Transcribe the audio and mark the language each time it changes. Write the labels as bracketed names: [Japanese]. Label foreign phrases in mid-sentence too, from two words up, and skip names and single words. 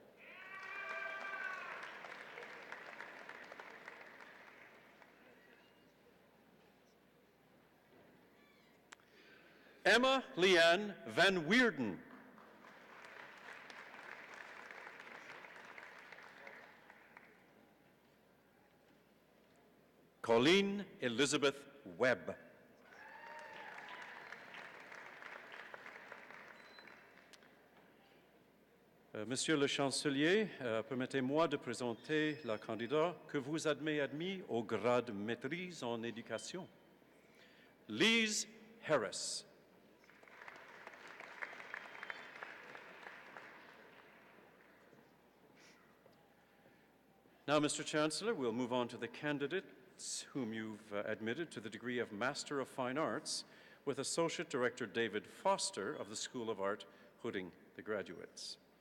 [English] Emma Leanne Van Weerden. Colleen Elizabeth Webb. [French] Monsieur le Chancelier, permettez-moi de présenter la candidate que vous avez admis au grade de maîtrise en éducation, Lise Harris. [English] Now, Mr. Chancellor, we'll move on to the candidates whom you've admitted to the degree of Master of Fine Arts with Associate Director David Foster of the School of Art, Hooding the graduates.